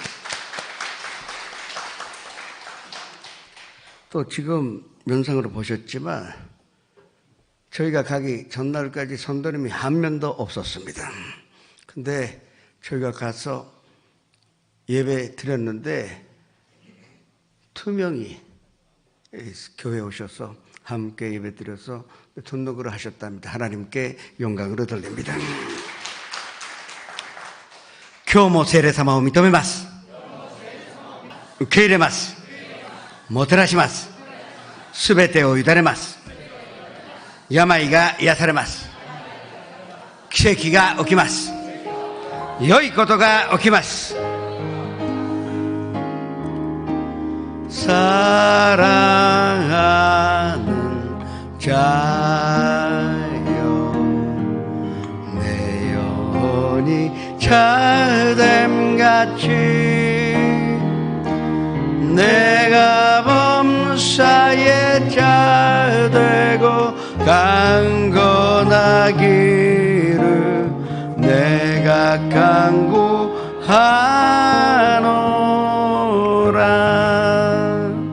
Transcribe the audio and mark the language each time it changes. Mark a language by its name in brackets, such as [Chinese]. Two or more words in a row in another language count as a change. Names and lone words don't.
[Korean] 또 지금 영상으로 보셨지만 저희가 가기 전날까지 선도님이 한 명도 없었습니다. 근데 저희가 가서 예배 드렸는데 2명이 교회에 오셔서 함께 예배 드려서 등록을 하셨답니다. 하나님께 영광으로 돌립니다. [Japanese] 今日も聖霊様を認めます。受け入れます。もてなします。すべてを委ねます。病が癒されます。奇跡が起きます。良いことが起きます [Korean] 。사랑하는 자여 내 영혼이 자됨같이 내가 범사에 자되고 강건하기를 내가 간구하노라.